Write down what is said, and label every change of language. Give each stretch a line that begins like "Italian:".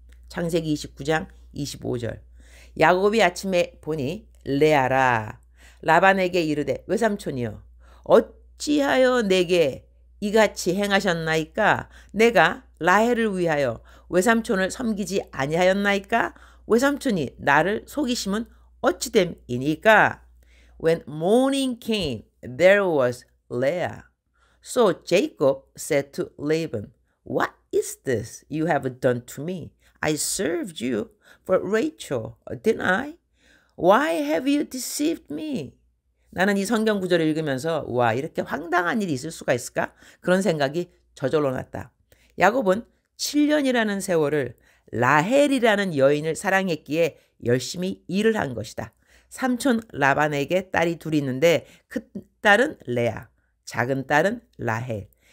Korean: 창세기 29장 25절. 야곱이 아침에 보니 레아라 라반에게 이르되 외삼촌이여 어찌하여 내게 이같이 행하셨나이까? 내가 라헬을 위하여 외삼촌을 섬기지 아니하였나이까? 외삼촌이 나를 속이심은 어찌됨이니까?
English: When morning came, there was Leah. So Jacob said to Laban, What is this you have done to me? I served you for Rachel, didn't I? Why have you deceived me?
Korean: 나는 이 성경 구절을 읽으면서 와 이렇게 황당한 일이 있을 수가 있을까? 그런 생각이 저절로 났다. 야곱은 7년이라는 세월을 라헬이라는 여인을 사랑했기에 열심히 일을 한 것이다. 삼촌 라반에게 딸이 둘이 있는데 큰 딸은 레아, 작은 딸은 라헬.